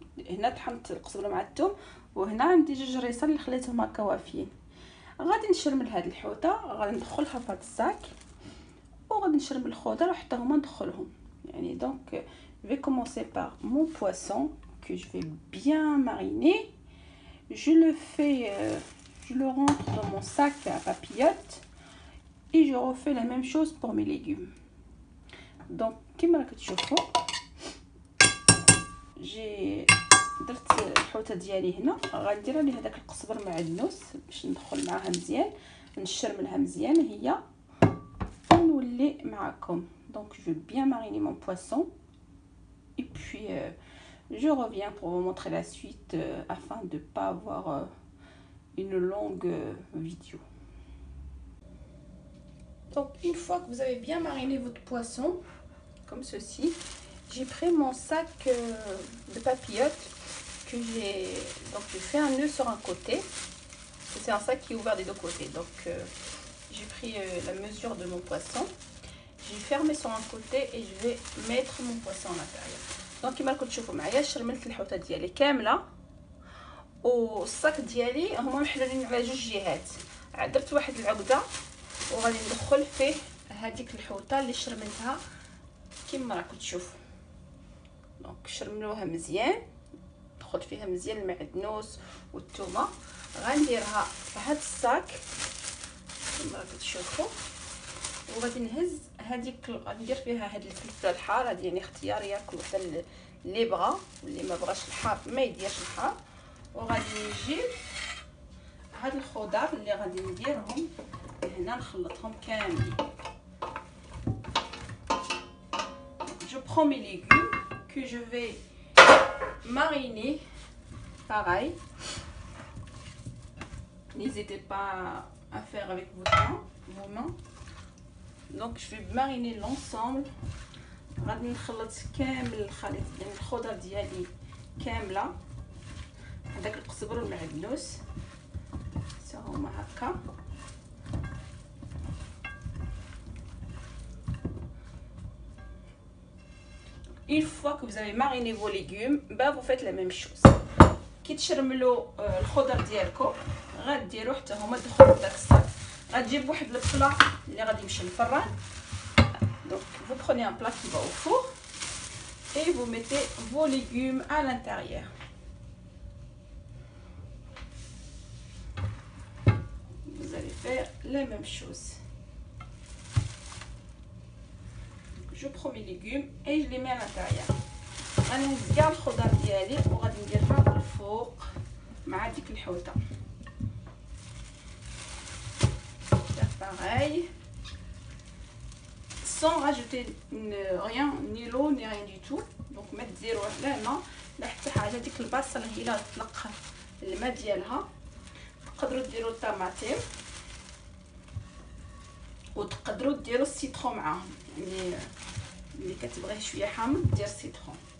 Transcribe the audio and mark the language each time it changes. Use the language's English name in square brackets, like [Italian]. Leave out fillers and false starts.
[Arabic] هنا طحنت القزبر مع الثوم، وهنا عندي 2 ريصه اللي خليتهم هكا وافيين. غادي نشرمل هاد الحوته، غادي ندخلها في هاد الصاك وغادي نشرب الخضر وحتى هما ندخلهم. [French] يعني donc je vais commencer par mon poisson que je vais bien mariner. Je le rentre dans mon sac à papillotes et je refais la même chose pour mes légumes. [Arabic] Donc كما راكم تشوفوا جي درت الحوته ديالي هنا. غندير عليها داك القزبر معدنوس باش ندخل معاها مزيان، نشرملها مزيان هي ونولي معكم. [French] Donc je vais bien mariner mon poisson et puis je reviens pour vous montrer la suite afin de pas avoir une longue vidéo. Donc une fois que vous avez bien mariné votre poisson comme ceci, j'ai pris mon sac de papillotes que j'ai fait un nœud sur un côté. C'est un sac qui est ouvert des 2 côtés. Donc j'ai pris la mesure de mon poisson, j'ai fermé sur un côté et je vais mettre mon poisson à l'intérieur. [Arabic] Donc كما راكم تشوفوا معايا شرملت الحوته ديالي كامله والصاك ديالي هما محلولين على 2 جهات. درت واحد العقده وغادي ندخل فيه هذيك الحوطه اللي شرملتها كما راكم تشوفوا. دونك شرملوها مزيان، دخل فيها مزيان المعدنوس والثومه. غنديرها في هذا الصاك كما راكم تشوفوا، وغادي نهز هذيك غندير فيها هاد الفلفله الحار. هذه يعني اختياريه، كل وحده اللي بغى، واللي ما بغاش الحار ما يديرش الحار. وغادي نجيب هاد الخضر اللي غادي نديرهم هنا، نخلطهم كاملين. [French] Je prends mes légumes que je vais mariner pareil. N'hésitez pas à faire avec vos mains. Donc je vais mariner l'ensemble. [Arabic] غادي نخلط كامل الخليط، يعني الخضر ديالي كامله، هذاك القزبر والمعدنوس حتى هما هكا. [French] Une fois que vous avez mariné vos légumes, bah vous faites la même chose. [Arabic] كي تشرملوا الخضر ديالكم غديروا حتى هما دخلوا لداك الصاك. غتجيب واحد البلا اللي غادي يمشي للفران. [French] Donc vous prenez un plat qui va au four et vous mettez vos légumes à l'intérieur. Vous allez faire la même chose. Je prends mes légumes et je les mets à l'intérieur. [Arabic] غادي نهز كاع الخضر ديالي وغادي نديرها الفوق مع ديك الحوته. [French] Pareil, sans rajouter rien, ni l'eau ni rien du tout. [Arabic] Donc ما تديروه لا الماء لا حتى حاجه. ديك البصل هي اللي غتطلق الماء ديالها. تقدروا ديروا الطماطم وتقدروا ديروا السيترون معاهم، يعني اللي كتبغيه شويه حامض دير السيترون.